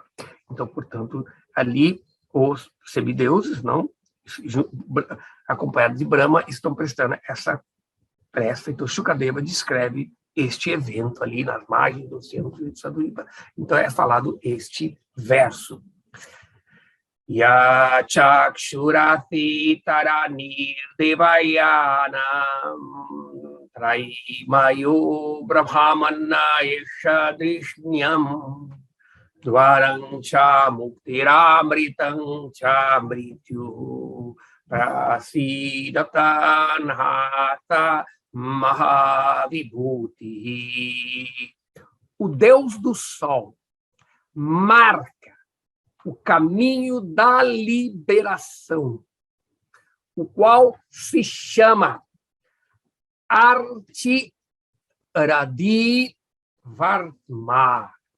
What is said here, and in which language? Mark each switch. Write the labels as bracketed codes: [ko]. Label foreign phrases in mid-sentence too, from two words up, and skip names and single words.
[pt] Então, portanto, ali os semideuses, não, acompanhados de Brahma, estão prestando essa prece. Então, Shukadeva descreve este evento ali nas margens do Oceano de Sadhuipa. Então, é falado este verso. [sa] Ya chakshurati taranir devayanam traimayo brahmanna yesha drishnyam dvaram cha muktiramritam cha mrityu prasidatan hata mahavibhuti. [pt] O Deus do Sol marca o caminho da liberação, o qual se chama Arti Radhi Varma.